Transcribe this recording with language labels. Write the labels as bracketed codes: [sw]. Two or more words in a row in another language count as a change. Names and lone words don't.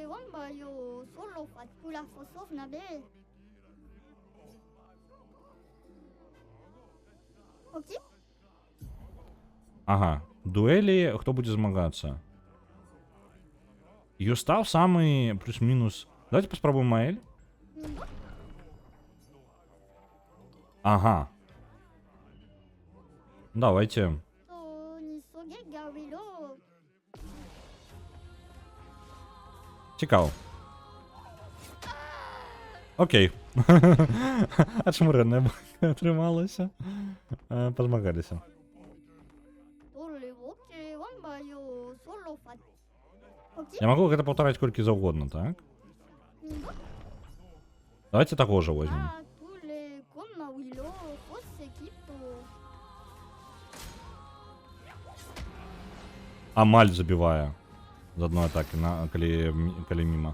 [be] Ага, дуэлі, хто будзе змагацца? [ru] Юстав самый плюс-мінус. [be] Давайте паспрабуем Маэль. Ага. [uk] Давайте. Цікаво. Окей. А чому Рене трималося? Позмагалися. [be] Я могу гэта паўтараць колькі заўгодна, так? [ru] Давайте таго же возьмем. [be] Амаль забівае з адной атакі, калі міма.